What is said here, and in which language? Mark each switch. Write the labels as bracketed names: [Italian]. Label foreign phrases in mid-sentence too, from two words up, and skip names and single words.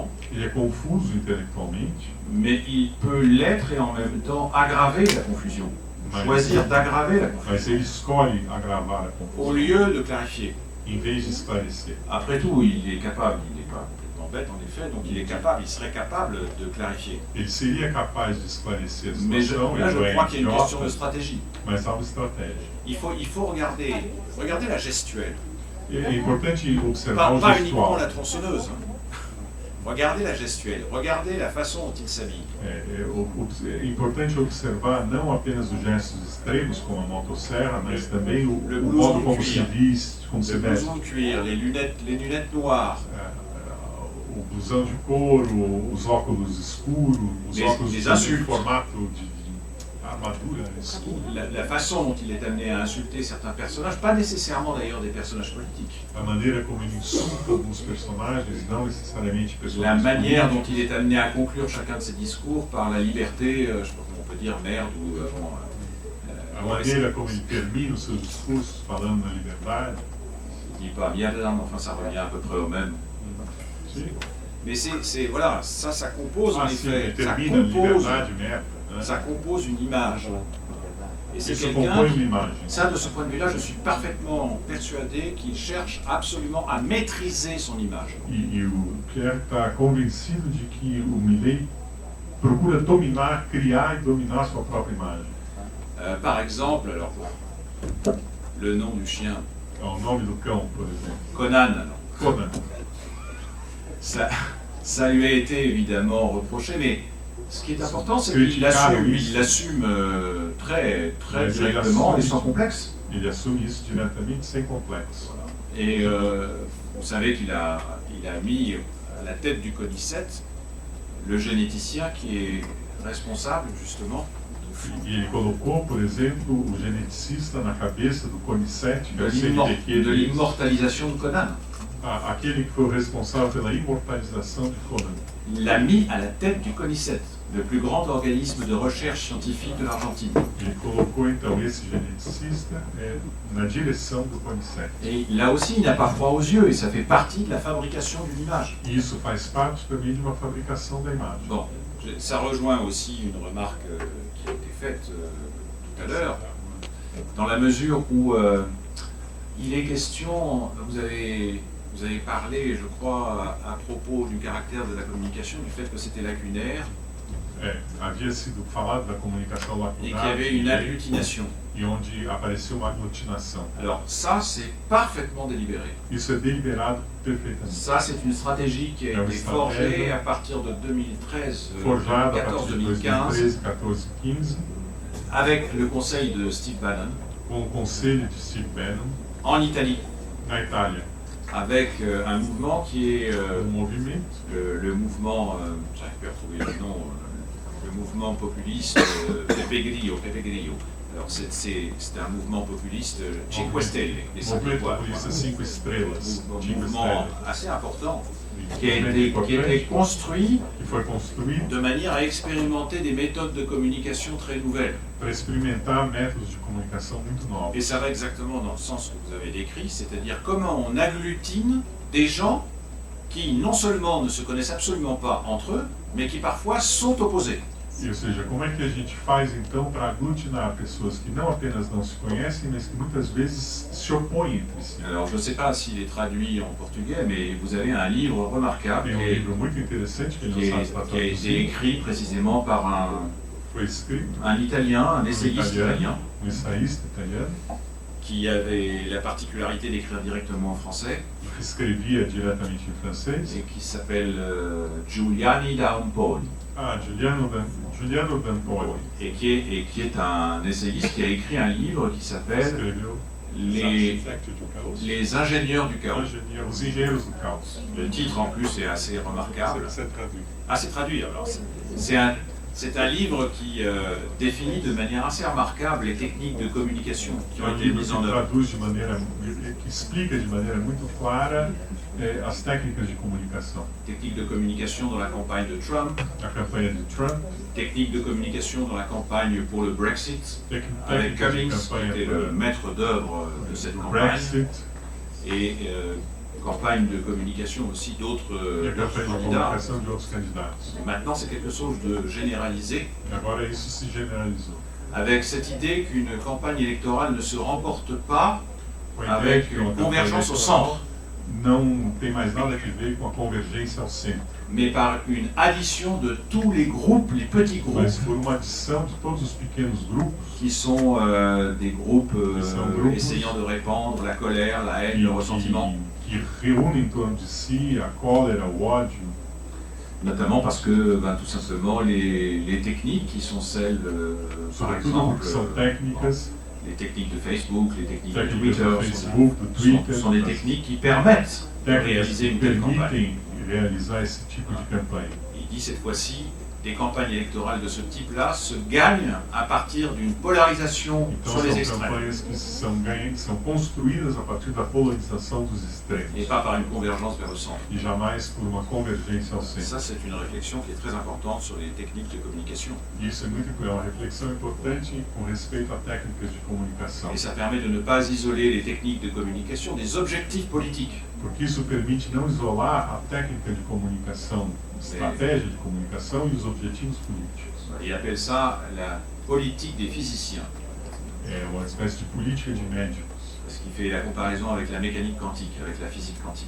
[Portuguese] Ele é confuso intelectualmente, [French] mais il peut l'être et en même temps aggraver la confusion. [Portuguese] mas, [French] Choisir d'aggraver la confusion, [Portuguese] mas ele escolhe agravar a [French] au [Portuguese] confusão [French] lieu de clarifier. [Portuguese] em vez de esclarecer. [French] Après tout, il est capable, il n'est pas complètement bête en effet, donc il serait capable de clarifier. [Portuguese] Ele seria capaz de esclarecer a [French] Mais [Portuguese] situação, [French] là, je [Portuguese] ele [French] crois [Portuguese] é [French] qu'il y a une question de [Portuguese] idiota, [French] stratégie. [Portuguese] mas há uma estratégia. [French] Il faut regarder la gestuelle. [Portuguese] É importante observar o [French] Pas uniquement [Portuguese] gestual. [French] la tronçonneuse. Regardez la gestuelle, regardez la façon dont il s'habille. [Portuguese] É importante observar não apenas os gestos extremos, como a motosserra, mas também o [French] blouson [Portuguese] modo de como [French] cuir. [Portuguese] se veste, como se [French] Le [Portuguese] veste. [French] blouson de cuir, les lunettes noires, [Portuguese] O blusão de couro, os óculos escuros, os [French] Les [Portuguese] óculos em [French] insultes. [Portuguese] formato de armadura escura. [French] la façon dont il est amené à insulter certains personnages, pas nécessairement d'ailleurs des personnages politiques. [Portuguese] A maneira como ele insulta alguns personagens, não necessariamente [French] La [Portuguese] personagens [French] manière dont [Portuguese] políticos. [French] il est amené à conclure chacun de ses discours par la liberté, je sais pas comment on peut dire, merde ou [Portuguese] A maneira como ele termina os seus discursos falando na liberdade. [French] je dis pas bien, mais enfin ça revient à peu près au même. [Portuguese] Sim. [French] Mais voilà, ça compose en [Portuguese] Ah, sim, [French] effet, [Portuguese] ele termina na liberdade, merda. Né? [French] ça compose une image. Et c'est [Portuguese] Isso [French] quelqu'un [Portuguese] compõe [French] qui, [Portuguese] uma imagem. [French] ça de ce point de vue-là, je suis parfaitement persuadé qu'il cherche absolument à maîtriser son image. [Portuguese] E o Pierre está convencido de que o Milei procura dominar, criar e dominar sua própria imagem. [French] Par exemple, alors, le nom du chien, [Portuguese] É o nome do cão, por exemplo. [French] Conan, alors. Conan. Ça lui a été évidemment reproché, mais ce qui est important, c'est qu'il l'assume très, très Mais directement il et sans complexe. [Portuguese] Ele assume isso diretamente, sem complexo. [French] Et vous savez qu'il a mis à la tête du CONICET le généticien qui est responsable justement [Portuguese] E ele colocou, por exemplo, o geneticista na cabeça do CONICET, que é o [French] de [Portuguese] CNPq, [French] l'immortalisation de Conan. [Portuguese] aquele que foi o responsável pela imortalização de Conan. [French] Il l'a mis à la tête du CONICET, le plus grand organisme de recherche scientifique de l'Argentine. [Portuguese] Ele colocou então esse geneticista na direção do CONICET. [French] Et là aussi, il n'a pas froid aux yeux et ça fait partie de la fabrication d'une image. [Portuguese] E isso faz parte também de uma fabricação da imagem. [French] Bon, ça rejoint aussi une remarque qui a été faite tout à l'heure, dans la mesure où il est question, vous avez parlé, je crois, à propos du caractère de la communication, du fait que c'était lacunaire. [Portuguese] havia sido falado da comunicação [French] et [Portuguese] lacunar [French] qu'il y avait une agglutination. [Portuguese] e onde apareceu uma aglutinação. [French] Alors ça, c'est parfaitement délibéré. [Portuguese] Isso é deliberado perfeitamente. [French] Ça, c'est une stratégie qui a été forgée à partir de 2013, [Portuguese] Forjado a partir de [French] 2014-2015, [Portuguese] 2013, 14, 15, [French] avec le conseil de Steve Bannon, [Portuguese] com o conselho de Steve Bannon, [French] en Italie, [Portuguese] na Itália, [French] avec un mouvement qui est [Portuguese] movimento, [French] le mouvement, j'arrive pas à retrouver le nom, le mouvement populiste Pepe Grillo. Alors c'est un mouvement populiste Cinque Stelle, les 5 [Portuguese] movimento [French] étoiles. [Portuguese] populista 5 estrelas, [French] Un [Portuguese] Cinque [French] mouvement [Portuguese] Estrelas, [French] assez important [Portuguese] que [French] qui a été construit [Portuguese] foi construído [French] de manière à expérimenter des méthodes de communication très nouvelles. [Portuguese] para experimentar métodos de comunicação muito novos. [French] Et ça va exactement dans le sens que vous avez décrit, c'est-à-dire comment on agglutine des gens qui non seulement ne se connaissent absolument pas entre eux, mais qui parfois sont opposés. [Portuguese] Ou seja, como é que a gente faz então para aglutinar pessoas que não apenas não se conhecem, mas que muitas vezes se opõem entre si? [French] Alors je ne sais pas s'il est traduit en portugais, mais vous avez un livre remarquable [Portuguese] Tem livro muito interessante que ele não sabe [French] qui a été écrit précisément par [Portuguese] foi escrito [French] un Italien, un essayiste italien, [Portuguese] ensaísta italiano, [French] qui avait la particularité d'écrire directement en français, [Portuguese] que escrevia diretamente em francês. [French] et qui s'appelle Giuliani da Ampoli, [Portuguese] Giuliano D'Antoni. [French] et qui est un essayiste qui a écrit un livre qui s'appelle [Portuguese] Escreveu [French] les ingénieurs du chaos. [Portuguese] Os Engenheiros do Caos. [French] Le titre en plus est assez remarquable. C'est traduit. Ah, c'est traduit alors. C'est un livre qui définit de manière assez remarquable les techniques de communication qui ont été [Portuguese] livro [French] mises [Portuguese] que [French] en œuvre. [Portuguese] traduz de maneira, que explica de maneira muito clara as técnicas de comunicação. [French] Techniques de communication dans la campagne de Trump, [Portuguese] A campanha de Trump, [French] techniques de communication dans la campagne pour le Brexit, avec [Portuguese] técnicas de [French] Cummings, qui [Portuguese] campanha [French] était le maître d'œuvre de cette [Portuguese] para o [French] campagne, [Portuguese] Brexit [French] et campagne de communication aussi [Portuguese] e a [French] d'autres [Portuguese] campanha de [French] candidats. [Portuguese] comunicação de outros candidatos. [French] Et maintenant, c'est quelque chose de généralisé, [Portuguese] E agora isso se generalizou. [French] avec cette idée qu'une campagne électorale ne se remporte pas [Portuguese] Com a ideia [French] avec [Portuguese] de que uma [French] une [Portuguese] campanha [French] convergence au [Portuguese] eleitoral [French] centre, [Portuguese] não tem mais nada a ver com a convergência ao centro, [French] mais par une addition de tous les groupes, les petits groupes, [Portuguese] mas por uma adição de todos os pequenos grupos [French] qui sont des groupes groupes essayant de répandre la colère, la haine, le ressentiment, [Portuguese] que reúnem em torno de si a cólera, o ódio, [French] notamment parce que tout simplement les techniques qui sont celles, par [Portuguese] sobretudo [French] exemple, [Portuguese] porque são técnicas, [French] les techniques de Facebook, les techniques de [Portuguese] técnicas [French] Twitter, [Portuguese] do Facebook, do Twitter, [French] sont des techniques qui permettent de [Portuguese] técnicas [French] réaliser [Portuguese] que [French] une telle campagne. [Portuguese] permitem realizar esse tipo de campanha. [French] Il dit cette fois-ci, des campagnes électorales de ce type-là se gagnent à partir d'une polarisation [Portuguese] Então [French] sur les [Portuguese] são [French] extrêmes [Portuguese] campanhas que são construídas a partir da polarização dos extremos [French] et pas par une convergence vers le centre. [Portuguese] e jamais por uma convergência ao centro. [French] Ça, c'est une réflexion qui est très importante sur les techniques de communication. [Portuguese] Isso é uma reflexão importante com respeito a técnicas de comunicação, [French] Et ça permet de ne pas isoler les techniques de communication des objectifs politiques. [Portuguese] porque isso permite não isolar a técnica de comunicação, estratégia de comunicação e os objetivos políticos. [French] Il appelle ça la politique des physiciens, [Portuguese] É uma espécie de política de médicos. [French] parce qu'il fait la comparaison avec la mécanique quantique, avec la physique quantique.